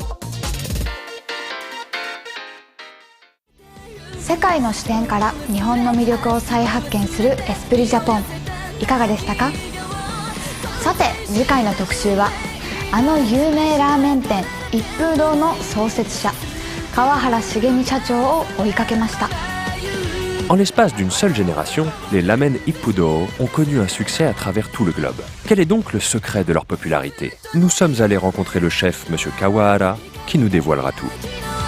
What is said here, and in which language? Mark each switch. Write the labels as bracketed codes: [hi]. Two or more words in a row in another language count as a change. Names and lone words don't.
[ja] 世界の視点から日本の魅力を再発見するエスプリジャポン、いかがでしたか？さて次回の特集はあの有名ラーメン店一風堂の創設者川原茂美社長を追いかけました。 [fr] En l'espace d'une seule génération, les Ramen Ippudo ont connu un succès à travers tout le globe. Quel est donc le secret de leur popularité? Nous sommes allés rencontrer le chef M. Kawahara qui nous dévoilera tout.